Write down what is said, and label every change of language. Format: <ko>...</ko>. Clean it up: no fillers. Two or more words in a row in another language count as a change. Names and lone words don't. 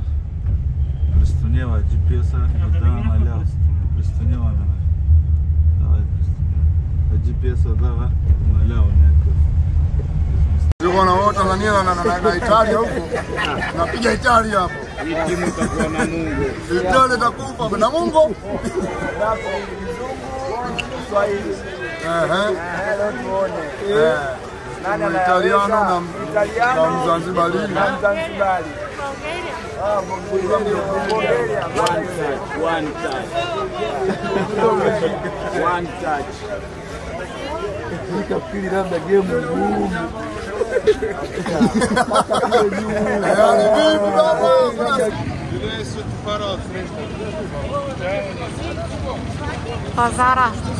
<bg>През тунела GPS-а Да дава минахме наляво. през тунела. През тунела минах. Давай през тунела. А GPS-а дава наляво някакъв.</bg> <sw>Yuko na wote na Italia huko. Napiga Italia hapo. Hii timu itakuwa na Mungu. Italia itakufa na Mungu. Swahili. Ehe. Tuone. Nani Italiano na Mzanzibari. Zanzibari. Bulgaria.</sw> <en>One touch. One touch.</en> <sw>Nikafikiri labda game ngumu. Yaani vipi baba?</sw> <bg>Пазара.</bg>